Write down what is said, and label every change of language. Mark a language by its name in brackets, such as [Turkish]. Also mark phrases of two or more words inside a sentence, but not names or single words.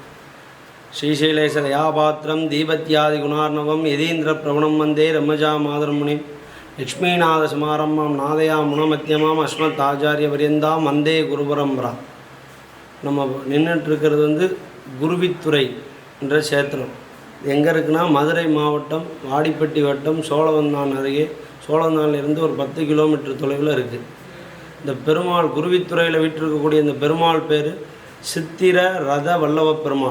[Sanskrit] श्रीशैलेशदयापात्रं दीपत्यादिगुणार्णवं यदीन्द्रप्रवणं वन्दे रम्मजामातर्मुनिं लक्ष्मीनाथसमारम्भां नादयामुनमध्यमाम् अस्मदाचार्यपर्यन्तां वन्दे குருபரம்பரா. [Tamil] நம்ம நின்றுட்டுருக்கிறது வந்து குருவித்துறை என்ற க்ஷேத்திரம். எங்கே இருக்குன்னா மதுரை மாவட்டம் வாடிப்பட்டி வட்டம் சோழவந்தான் அருகே, சோழவந்தானிலிருந்து ஒரு 10 கிலோமீட்டர் தொலைவில் இருக்குது. இந்த பெருமாள் குருவித்துறையில் வீட்டிருக்கக்கூடிய இந்த பெருமாள் பேர் சித்திர ரத வல்லவ பெருமாள்.